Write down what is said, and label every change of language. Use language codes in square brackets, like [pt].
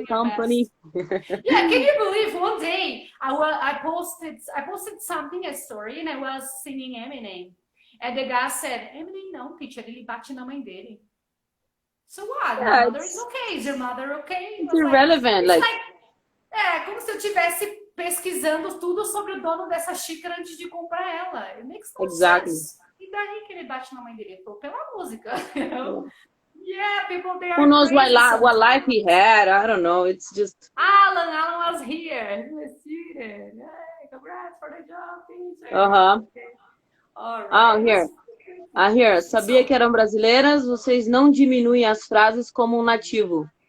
[en] doing your company. best. Yeah, can you believe one day I posted something, a story, and I was singing Eminem, and the guy said, Eminem [pt] não, [en] teacher, [pt] ele bate na mãe dele. [en] So what? Yeah, Your mother is okay. Is your mother okay? It's irrelevant. It's like, [pt] como se eu estivesse pesquisando tudo sobre o dono dessa xícara antes de comprar ela. [en] It makes no sense. [pt] E daí que ele bate na mãe dele? Pela música, [en] you know? Yeah, people, they are Who knows crazy what life he had? I don't know. It's just... Alan was here. He was seated. Hey, congrats for the job, teacher. Okay. All right. Here. [pt] Sabia que eram brasileiras? Vocês não diminuem as frases como um nativo.